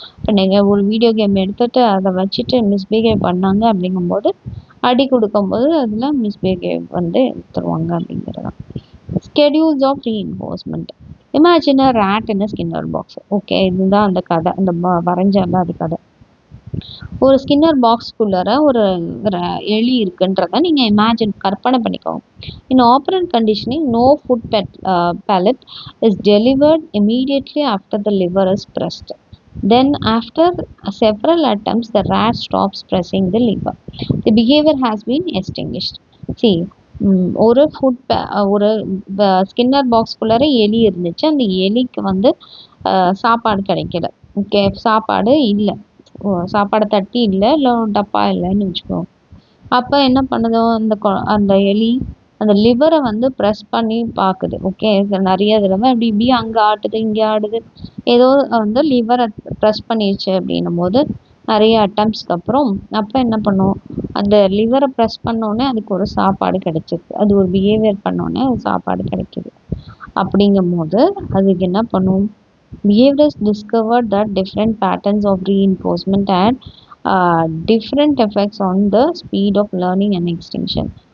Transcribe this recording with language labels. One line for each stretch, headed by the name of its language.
Tamil: இப்போ நீங்கள் ஒரு வீடியோ கேம் எடுத்துகிட்டு அதை வச்சுட்டு மிஸ்பிஹேவ் பண்ணாங்க அப்படிங்கும்போது அடி கொடுக்கும்போது அதில் மிஸ்பிஹேவ் வந்து எடுத்துருவாங்க அப்படிங்கிறது தான்.
English: Schedules of reinforcement. Imagine a rat in a Skinner box.
Tamil: Okay, இதுதான் அந்த கதை, அந்த வரைஞ்சால அது கதை. ஒரு ஸ்கின்னர் பாக்ஸ்குள்ளார ஒரு எலி இருக்குன்றத நீங்கள் இமேஜின் கற்பனை பண்ணிக்கோங்க.
English: In operant conditioning no food pellet is delivered immediately after the liver is pressed. Then after several attempts the rat stops pressing the liver. The behavior has been extinguished.
Tamil: See, ஒரு ஒரு Skinner பாக்ஸ்குள்ளார எலி இருந்துச்சு. அந்த எலிக்கு வந்து சாப்பாடு கிடைக்கல. ஓகே, சாப்பாடு இல்லை, சாப்பாடு தட்டி இல்லை டப்பா இல்லைன்னு வச்சுக்கோங்க. அப்போ என்ன பண்ணுதோ அந்த எலி அந்த லிவரை வந்து ப்ரெஸ் பண்ணி பார்க்குது. ஓகே, நிறைய தடவை அப்படி இப்படி அங்கே ஆட்டுது இங்கே ஆடுது, ஏதோ வந்து லிவரை ப்ரெஸ் பண்ணிடுச்சு அப்படின்னும் போது நிறைய அட்டம்ப்ஸ்க்கு அப்புறம் அப்போ என்ன பண்ணும், அந்த லிவரை ப்ரெஸ் பண்ணோடனே அதுக்கு ஒரு சாப்பாடு கிடைச்சிது. அது ஒரு பிஹேவியர் பண்ணோடனே ஒரு சாப்பாடு கிடைக்கிது. அப்படிங்கும் போது அதுக்கு என்ன பண்ணும்,
English: behaviorists discovered that different patterns of reinforcement had different effects on the speed of learning and extinction.